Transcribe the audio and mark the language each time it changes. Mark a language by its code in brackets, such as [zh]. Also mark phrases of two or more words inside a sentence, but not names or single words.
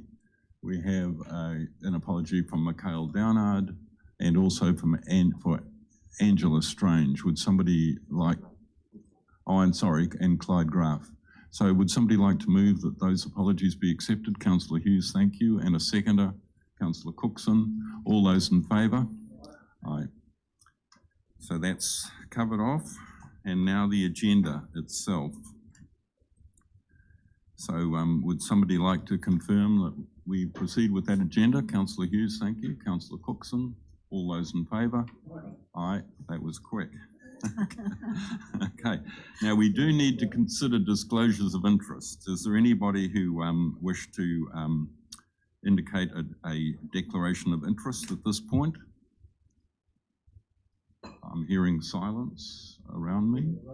[en] We have an apology from Michael Downard and also for Angela Strange. Would somebody like, and Clyde Graff. So would somebody like to move that those apologies be accepted? Councillor Hughes, thank you. And a seconder, Councillor Cookson. All those in favour? Aye. So that's covered off. And now the agenda itself. So would somebody like to confirm that we proceed with that agenda? Councillor Hughes, thank you. Councillor Cookson. All those in favour? Aye. That was quick. Okay, now we do need to consider disclosures of interest. Is there anybody who wish to indicate a declaration of interest at this point? I'm hearing silence around me.